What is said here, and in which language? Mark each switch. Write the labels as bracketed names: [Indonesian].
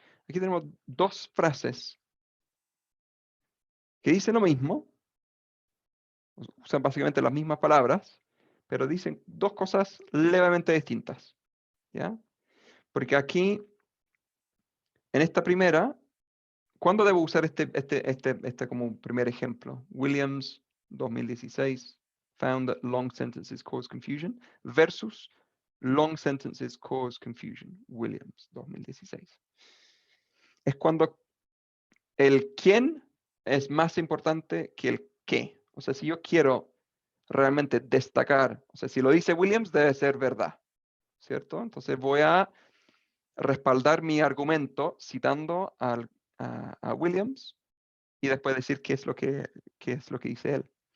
[Spanish] Aquí tenemos dos frases que dicen lo mismo, usan básicamente las mismas palabras, pero dicen dos cosas levemente distintas, ¿ya? Porque aquí, en esta primera, ¿cuándo debo usar este como un primer ejemplo? [English] Williams, 2016, found that long sentences cause confusion, versus long sentences cause confusion, Williams, 2016. [Spanish] Es cuando el quién es más importante que el qué. O sea, si yo quiero realmente destacar, o sea, si lo dice Williams, debe ser verdad, ¿cierto? Entonces voy a respaldar mi argumento citando a Williams y después decir qué es lo que dice él.